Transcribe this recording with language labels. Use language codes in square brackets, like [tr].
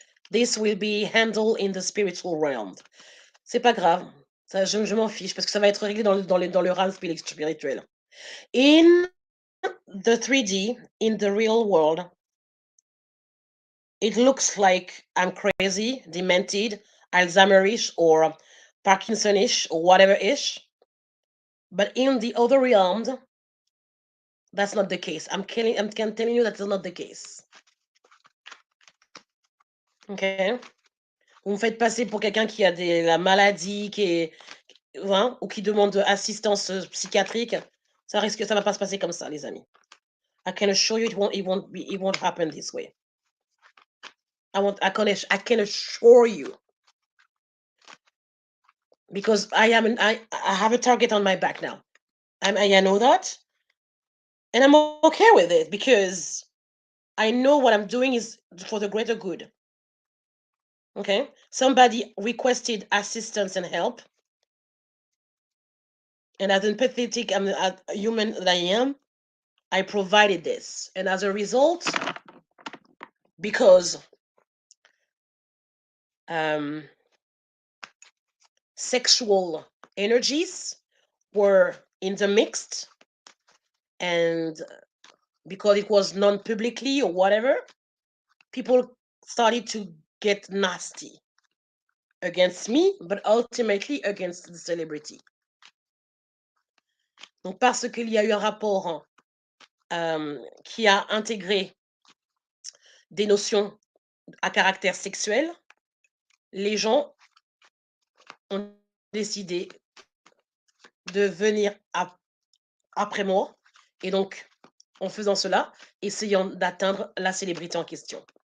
[en] This will be handled in the spiritual realm. [fr] C'est pas grave. Ça, je m'en fiche parce que ça va être réglé dans le realm spirituel. [en] In the 3D, in the real world, it looks like I'm crazy, demented, Alzheimerish, or Parkinsonish, or whatever ish. But in the other realm, that's not the case. I'm telling you that's not the case. Okay? [fr] Vous me faites passer pour quelqu'un qui a la maladie, ou qui demande assistance psychiatrique. Ça va pas se passer comme ça, les amis. [en] I can assure you it won't happen this way. I can assure you. Because I have a target on my back now. I know that. And I'm okay with it because I know what I'm doing is for the greater good. Okay? Somebody requested assistance and help. And as empathetic a human that I am, I provided this. And as a result, because sexual energies were intermixed, and because it was non-publicly or whatever, people started to get nasty against me, but ultimately against the celebrity. [fr] Donc parce qu'il y a eu un rapport qui a intégré des notions à caractère sexuel, les gens ont décidé de venir après moi, et donc en faisant cela, essayant d'atteindre la célébrité en question.